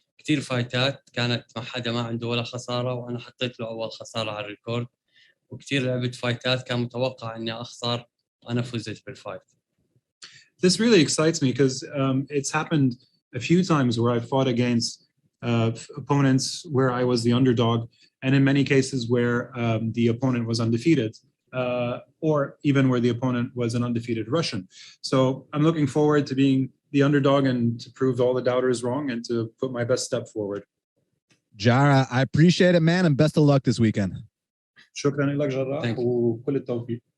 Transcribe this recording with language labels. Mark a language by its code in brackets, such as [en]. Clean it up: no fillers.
[ar] كثير فايتات كانت مع حدا ما عنده ولا خساره وانا حطيت له اول خساره على الريكورد، وكثير لعبت فايتات كان متوقع اني اخسر وانا فزت بالفايت. [en] This really excites me because it's happened a few times where I fought against opponents where I was the underdog, and in many cases where the opponent was undefeated, or even where the opponent was an undefeated Russian. So I'm looking forward to being the underdog and to prove all the doubters wrong and to put my best step forward. Jarrah, I appreciate it, man, and best of luck this weekend. [ar] شكرا لك جراح وكل التوفيق.